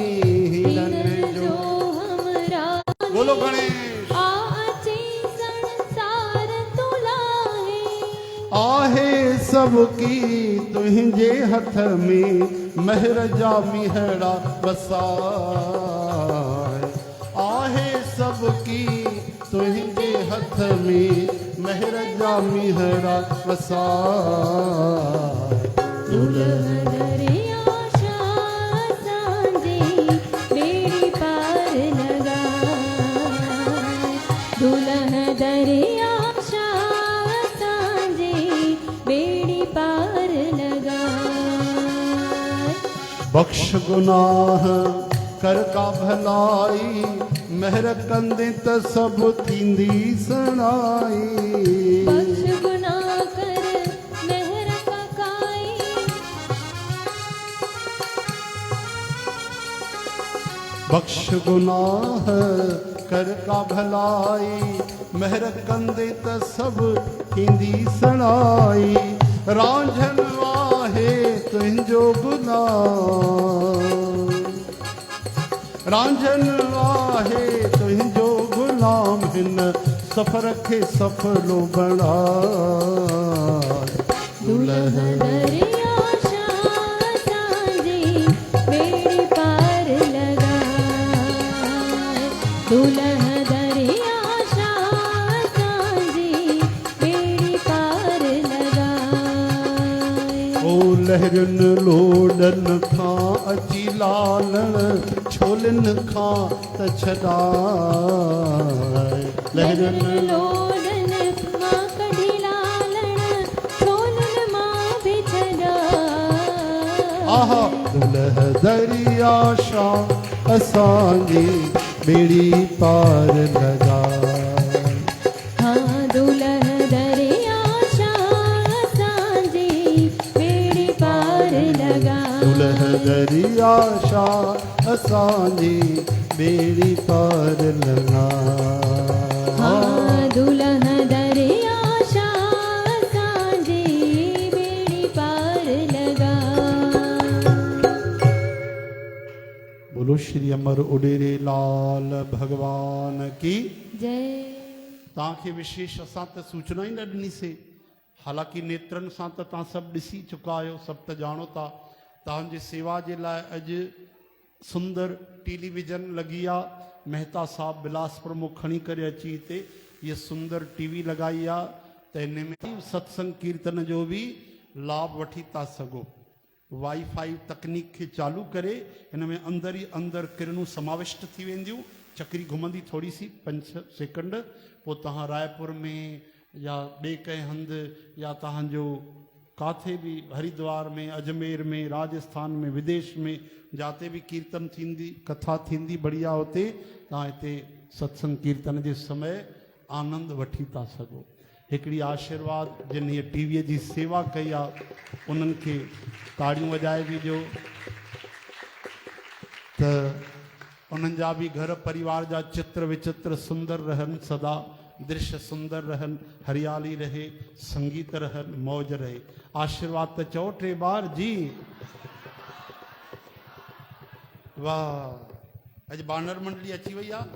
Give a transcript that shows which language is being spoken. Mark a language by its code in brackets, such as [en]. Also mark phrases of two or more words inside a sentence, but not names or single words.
[sd] हिनन जो हमरा [hi] बोलो गणेश [sd] आचे संसार तुलाहे। आहे सबकी तुंहिंजे हथ में, महर जा मिहड़ा वसाए। आहे सबकी तुंहिंजे हथ में, महर जा मिहड़ा वसाए। दुल्हा दरिया शाह सांझी बेड़ी पार लगा। दुल्हा दरिया शाह सांझी बेड़ी पार लगा। बख्श गुनाह कर का भलाई, महर कंदे त सब थींदी सणाई। बख्श गुनाह कर मेहर का काई। बख्श गुनाह कर का भलाई, महर कंदे त सब थींदी सणाई। रांझन आहे तुंहिंजो गुनाह, रांझन आहे तुंहिंजो गुलाम, हिन सफ़र खे सफलो बणाए। दुल्हा दरिया शाह सांझी बेड़ी पार लगा। दुल्हा दरिया शाह सांझी बेड़ी पार लगा। ओ लहरन लोडन खां अची लालण, छोलन खां त छॾाए। लहरन लोडन मां कढी लालण, छोलन मां बि छॾाए। आहा दुलह दरिया शाह असांजी बेड़ी पार लगा। हाँ दुल्हा दरिया शाह सांझी बेड़ी पार लगा। दुलह दरिया शाह असांजी बेड़ी पार लगा। हाँ दुल्हा दरिया शाह सांझी बेड़ी पार लगा। [hi] बोलो श्री अमर उडेरे लाल भगवान की जय। [sd] तव्हांखे विशेष असां त सूचना ई न ॾिनीसीं। हालांकि नेत्रनि सां त तव्हां सभु ॾिसी चुका आहियो, सभु त ॼाणो था। तव्हांजी सेवा जे लाइ अॼु सुंदर टेलीविजन लॻी आहे। मेहता साहब बिलासपुर मां खणी करे अची हिते ये सुंदर टीवी लॻाई आहे, त इन में सत्संग कीर्तन जो बि लाभ वठी था सघो। वाईफाई तकनीक खे चालू करे हिन में अंदरि ई अंदरि किरणूं समाविष्ट थी वेंदियूं। चक्री घुमंदी [hi] थोरी सी [sd] 5-6 सेकंड, पोइ तव्हां रायपुर में या ॿिए कंहिं हंधि या तव्हांजो काथे बि हरिद्वार में, अजमेर में, राजस्थान में, विदेश में जाते बि कीर्तन थींदी, कथा थींदी बढ़िया, हुते तव्हां हिते सत्संग कीर्तन जे समय आनंद वठी था सघो। हिकिड़ी आशीर्वाद जिन हीअ टीवीअ जी सेवा कई आहे उन्हनि खे ताड़ियूं वॼाए बि ॾियो, त उन्हनि जा बि घर परिवार जा चित्र विचित्र सुंदर रहनि, सदा दृश्य सुंदर रहनि, हरियाली रहे, संगीत रहनि, मौज रहे। आशीर्वाद त चओ 3 बार जी। [hi] वाह, आज बानर मंडली अच्छी हुई आ।